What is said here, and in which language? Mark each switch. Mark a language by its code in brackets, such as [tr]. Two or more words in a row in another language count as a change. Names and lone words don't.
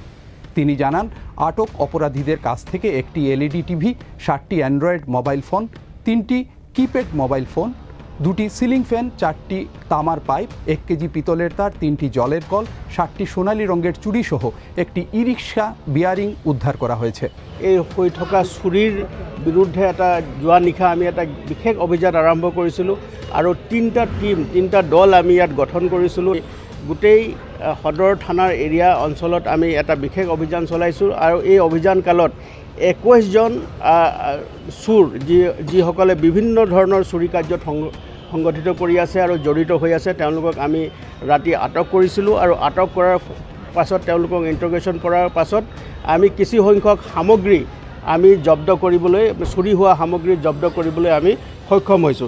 [bn] তিনি জানান, আটক অপরাধীদের কাছ থেকে একটি [en] LED TV, [bn] 7টি অ্যান্ড্রয়েড [en] mobile phone, [bn] 3টি [en] keypad mobile phone, [bn] 2টি [en] ceiling fan, [bn] 4টি তামার পাইপ, 1 কেজি পিতলের তার, 3টি জলের কল, 7টি সোনালী রঙের চুড়ি সহ একটি [en] e-rickshaw bearing [bn] উদ্ধার করা হয়েছে। [as] এই হৈ থকা চুৰিৰ বিৰুদ্ধে এটা যোৱা নিশা আমি এটা বিশেষ অভিযান আৰম্ভ কৰিছিলোঁ আৰু 3টা দল আমি ইয়াত গঠন কৰিছিলোঁ। গোটেই সদৰ থানাৰ এৰিয়া অঞ্চলত আমি এটা বিশেষ অভিযান চলাইছোঁ আৰু এই অভিযান কালত 21 জন চোৰ যিসকলে বিভিন্ন ধৰণৰ চুৰি কাৰ্যত সংগঠিত কৰি আছে আৰু জড়িত হৈ আছে, তেওঁলোকক আমি ৰাতি আটক কৰিছিলোঁ আৰু আটক কৰাৰ পাছত তেওঁলোকক ইণ্টাৰগেশ্যন কৰাৰ পাছত আমি কিছু সংখ্যক সামগ্ৰী আমি জব্দ কৰিবলৈ, চুৰি হোৱা সামগ্ৰী জব্দ কৰিবলৈ আমি সক্ষম হৈছোঁ।